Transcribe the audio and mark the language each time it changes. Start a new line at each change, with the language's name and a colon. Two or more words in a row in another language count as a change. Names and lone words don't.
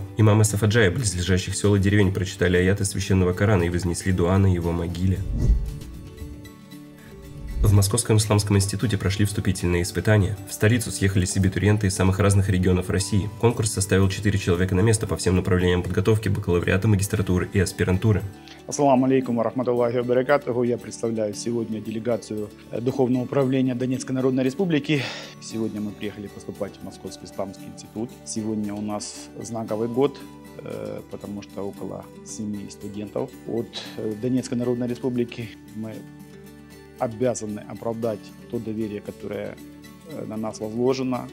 Russian: Имамы Сафаджая, близлежащих сел и деревень, прочитали аяты Священного Корана и вознесли дуа на его могиле. В Московском исламском институте прошли вступительные испытания. В столицу съехались абитуриенты из самых разных регионов России. Конкурс составил 4 человека на место по всем направлениям подготовки бакалавриата, магистратуры и аспирантуры.
Arabic: السلام عليكم ورحمة الله وبركاته.
Russian: Я представляю сегодня делегацию Духовного управления Донецкой Народной Республики. Сегодня мы приехали поступать в Московский исламский институт. Сегодня у нас знаковый год, потому что около 7 студентов от Донецкой Народной Республики. Мы обязаны оправдать то доверие, которое на нас возложено.